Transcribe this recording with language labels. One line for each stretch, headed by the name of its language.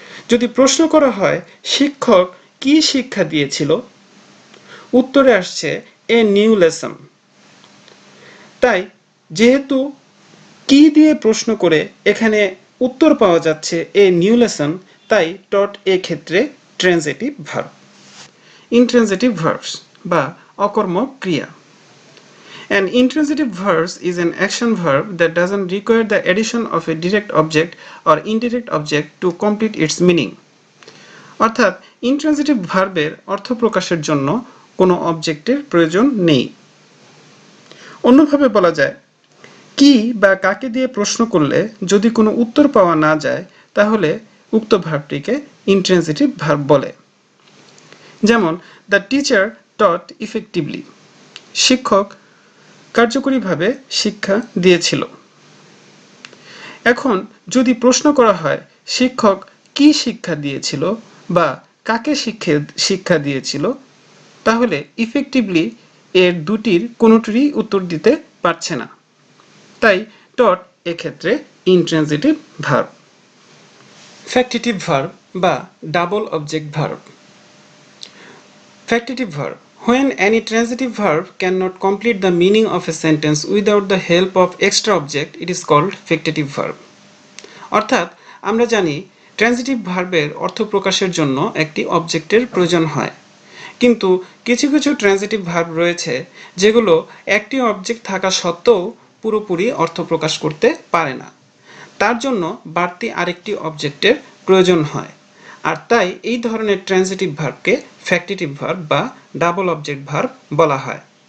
Bangla: যদি প্রশ্ন করা হয় শিক্ষক কি শিক্ষা দিয়েছিল, উত্তরে আসছে
English: A new lesson.
Bangla: তাই যেহেতু কি দিয়ে প্রশ্ন করে এখানে উত্তর পাওয়া যাচ্ছে
English: a new lesson,
Bangla: তাই টট এ ক্ষেত্রে ট্রান্সিটিভ ভার্ব। ইনট্রান্সিটিভ ভার্বস বা অকর্মক ক্রিয়া।
English: An intransitive verb is an action verb that doesn't require the addition of a direct object or indirect object to complete its meaning.
Bangla: অর্থাৎ ইনট্রান্সিটিভ ভার্বের অর্থ প্রকাশের জন্য কোনো অবজেক্টের প্রয়োজন নেই। অন্যভাবে বলা যায়, কি বা কাকে দিয়ে প্রশ্ন করলে যদি কোনো উত্তর পাওয়া না যায় তাহলে উক্ত ভার্বটিকে ইনট্রান্সিটিভ ভার্ব বলে। যেমন
English: The teacher taught effectively.
Bangla: শিক্ষক কার্যকরীভাবে শিক্ষা দিয়েছিল। এখন যদি প্রশ্ন করা হয় শিক্ষক কি শিক্ষা দিয়েছিল বা কাকে শিক্ষা দিয়েছিল, তাহলে ইফেক্টিভলি এর দুটির কোনোটিরই উত্তর দিতে পারছে না। তাই টট এক্ষেত্রে ইনট্রান্সিটিভ ভার্ব। ফ্যাক্টিটিভ ভার্ব বা double object verb.
English: Factitive verb. When any transitive verb cannot complete the meaning of a sentence without the help of extra object, it is called factitive verb.
Bangla: অর্থাৎ আমরা জানি transitive ভার্বের অর্থ প্রকাশের জন্য একটি অবজেক্টের প্রয়োজন হয়, কিন্তু কিছু কিছু ট্রানজিটিভ ভার্ব রয়েছে যেগুলো একটি অবজেক্ট থাকা সত্ত্বেও পুরোপুরি অর্থ প্রকাশ করতে পারে না। তার জন্য বাড়তি আরেকটি অবজেক্টের প্রয়োজন হয়, আর তাই এই ধরনের ট্রানজিটিভ ভার্বকে ফ্যাক্টিটিভ ভার্ব বা ডাবল অবজেক্ট ভার্ব বলা হয়।